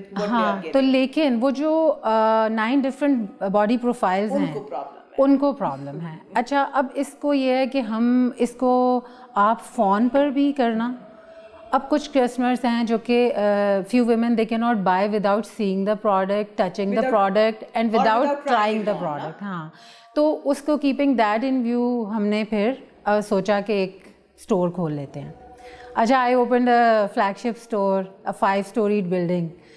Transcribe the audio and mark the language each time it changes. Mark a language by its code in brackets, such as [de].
[ur] ہاں تو لیکن وہ جو 9 ڈفرنٹ باڈی پروفائلز ہیں ان کو پرابلم ہے. اچھا اب اس کو یہ ہے کہ ہم اس کو آپ فون پر بھی کرنا. اب کچھ کسٹمرس ہیں جو کہ [en] few women they cannot buy without seeing the product, touching the product and without trying the product. [ur] ہاں تو اس کو [en] keeping that in view [ur] ہم نے پھر سوچا کہ ایک اسٹور کھول لیتے ہیں. اچھا [en] I opened a flagship store, 5 storied building.